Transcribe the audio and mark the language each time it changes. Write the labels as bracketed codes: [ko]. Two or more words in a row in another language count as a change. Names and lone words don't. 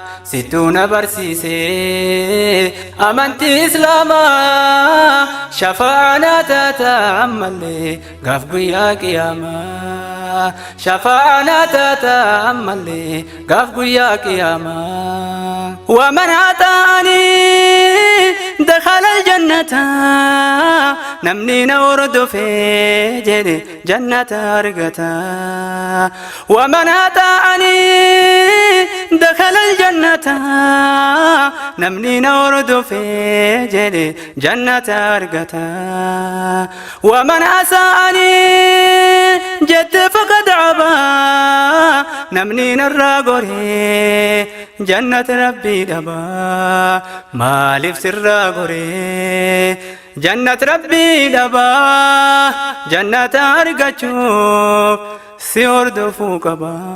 [om] Sittuu na barsiise amantii Islaamaa, shafaana taata ammallee gaaf guyyaa qiyaamaa. Shafaana taata ammallee gaaf guyyaa qiyaamaa. [ar] ومن أطاعني دخل الجنة. [om] Namni na hordofee jedhe jannata argata. [ar] ومن أطاعني دخل الجنة. [om] Namni na hordofee jedhe jannata argata. [ar] ومن أساءني jette فقد أبى. [om] Namni narraa goree jannata Rabbii dhaba. Maaliif sirraa goree jannata Rabbii dhaba? Jannata argachuuf si hordofuu qaba.